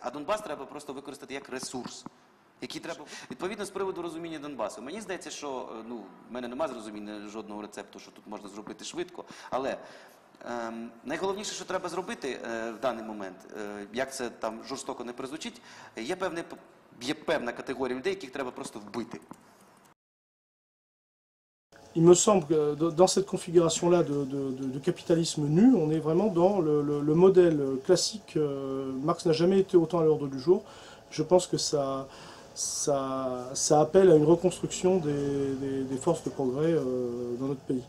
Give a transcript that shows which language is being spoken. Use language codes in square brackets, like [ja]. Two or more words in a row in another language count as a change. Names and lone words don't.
[uk] А Донбас треба просто використати як ресурс. Які треба, відповідно, з приводу розуміння Донбасу. Мені здається, що, ну, в мене немає зрозуміння жодного рецепту, що тут можна зробити швидко, але найголовніше, що треба зробити в даний момент, як це там жорстоко не прозвучить, є певна категорія людей, яких треба просто вбити. [fr] Il me semble que dans cette configuration-là de capitalisme nu, on est vraiment dans le modèle classique. Marx n'a jamais été autant à l'ordre du jour. Je pense que ça appelle à une reconstruction des forces de progrès dans notre pays.